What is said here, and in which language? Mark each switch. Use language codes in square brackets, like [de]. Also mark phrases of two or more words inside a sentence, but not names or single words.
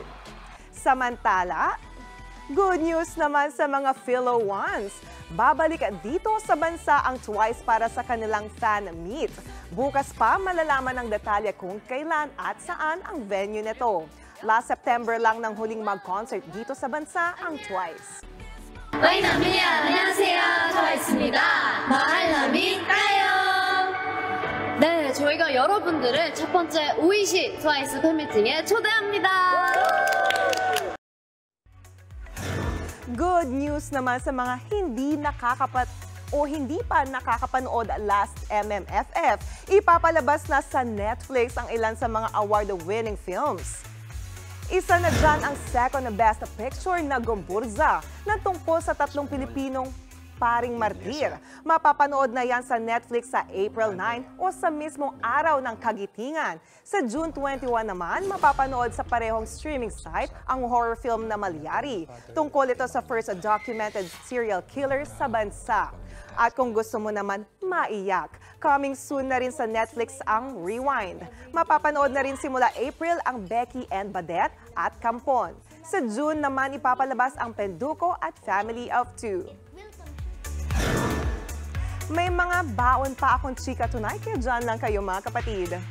[tl] Samantala, [en] good news [tl] naman sa mga Philo Ones. Babalik dito sa bansa ang Twice para sa kanilang [en] fan meet. [tl] Bukas pa malalaman ng detalye kung kailan at saan ang venue nito. [en] Last September [tl] lang nang huling mag-concert dito sa bansa ang Twice. [ko] 와이나미 안녕하세요, 트와이스입니다. [tl] mahalnami kayo. [ko] 네, 저희가 여러분들을 첫 번째 오이시 트와이스 팬미팅에 초대합니다. [en] Good news [tl] naman sa mga hindi pa nakakapanood last MMFF. Ipapalabas na sa Netflix ang ilan sa mga [en] award-winning films. [tl] Isa na dyan ang second na Best Picture na Gomburza na tungkol sa tatlong Pilipinong paring martir. Mapapanood na yan sa Netflix sa April 9 o sa mismong araw ng Kagitingan. Sa June 21 naman, mapapanood sa parehong [en] streaming site [tl] ang [en] horror film [tl] na Malyari. Tungkol ito sa [en] first documented serial killer [tl] sa bansa. At kung gusto mo naman maiyak, [en] coming soon [tl] na rin sa Netflix ang Rewind. Mapapanood na rin simula April ang Becky and Badette at Kampon. Sa June naman ipapalabas ang Penduko at Family of Two. May mga baon pa akong chika tonight, kaya dyan lang kayo mga kapatid.